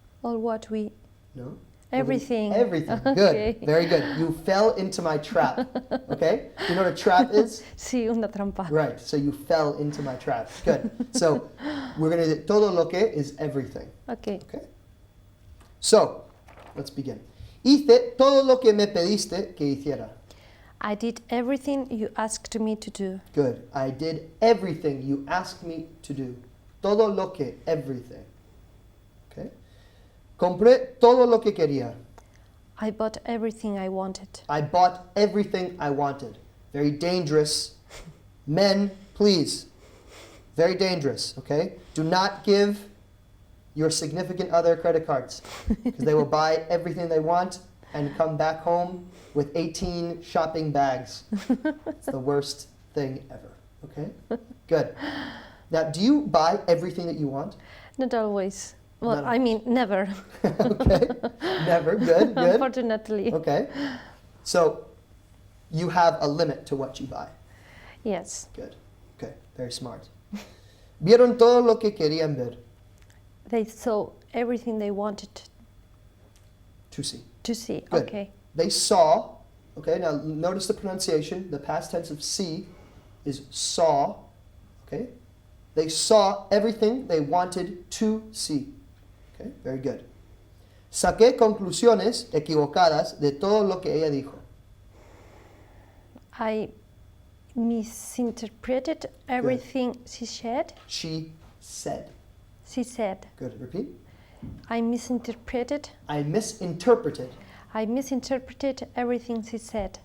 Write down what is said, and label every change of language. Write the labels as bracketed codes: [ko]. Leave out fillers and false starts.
[en] Or what we... no? Everything. Everything. Okay. Good. Very good. You fell into my trap. Okay? You know what a trap is? [es] Sí, una trampa. [en] Right. So you fell into my trap. Good. So we're going to do [es] todo lo que [en] is everything. Okay. Okay? So, let's begin. [es] Hice todo lo que me pediste que hiciera. [en] I did everything you asked me to do. Good. I did everything you asked me to do. [es] Todo lo que, [en] everything. Okay? [es] Compré todo lo que quería. [en] I bought everything I wanted. I bought everything I wanted. Very dangerous. Men, please. Very dangerous, okay? Do not give your significant other credit cards, because they will buy everything they want and come back home with 18 shopping bags. It's the worst thing ever, okay? Good. Now, do you buy everything that you want? Not always. Well, Not I mean, never. Okay. Never. Good, good. Unfortunately. Okay. So, you have a limit to what you buy. Yes. Good. Okay. Very smart. [es] Vieron todo lo que querían ver. [en] They saw everything they wanted To see. to see. Good. Okay. They saw. Okay. Now notice the pronunciation. The past tense of see is saw. Okay. They saw everything they wanted to see. Okay. Very good. [es] Saqué conclusiones equivocadas de todo lo que ella dijo. [en] I misinterpreted everything she said. She said. She said. Good. Repeat. I misinterpreted. I misinterpreted. I misinterpreted everything she said.